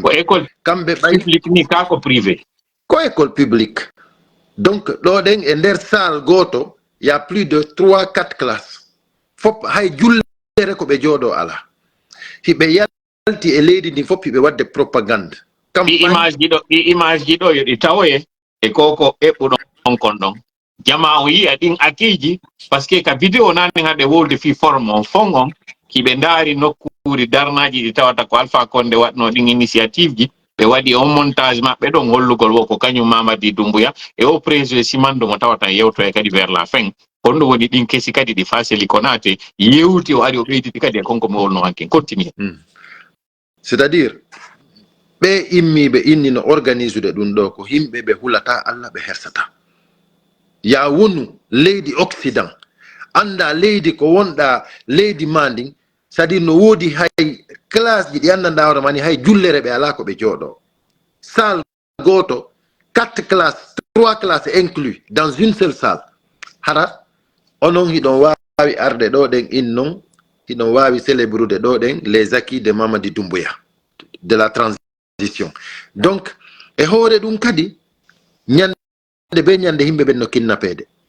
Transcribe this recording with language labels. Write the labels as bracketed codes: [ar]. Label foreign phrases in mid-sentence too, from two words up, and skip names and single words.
[ff] ko école kamɓe ɓay public ni ka ko privé ko [fr] école publique [ff] donc ɗo ɗen e nder salle goto [fr] y a plus de 3-4 classes [ff] fop hay jullere ko ɓe jooɗo ala hiɓe yalti e leydi ndi fop hiɓe wadde propagande ɗi image ji ɗo yoɗi tawoye e koko eɓɓuɗon kon ɗon jama o yiya ɗin akiji [fr] par ce que [ff] ka vidéo nani hande wolde fi forme on fon on kiɓe ndaari nokkuri darnaji ɗi tawata ko Alpha Condé waɗno ɗin initiative ji ɓe waɗi on montage maɓɓe ɗon hollugol wo ko kañum Mamadi Doumbouya e o président Simando mo tawata yewto e kadi [fr] vers la fin [ff] honno woni ɗin kesi kadi ɗi Faseli Konate yewti o ari o ɓeyditi kadi e konko mo wolno hanken continue. [fr] C'est à dire [ff] ɓe immiɓe inni no organisude ɗum ɗo ko yimɓe ɓe hulata Allah ɓe hersata ya wonu leydi Occident anda leydi ko wonɗa leydi ma ndin [fr] c'est à dire [ff] no woodi hay classe ji ɗi andanda hoore mani hay jullere ɓe ala ko ɓe jooɗo salle goto 4 classes [fr] 3 classes inclus dans une seule salle [ff] hara onon hiɗon wawi arde ɗo ɗen innon hiɗon wawi célébrude ɗo ɗen [fr] les acquis de Mamadi Doumbouya de la transition [ff] donc e hoore ɗum kadi ñande be ñande himɓe ɓen no kinnapede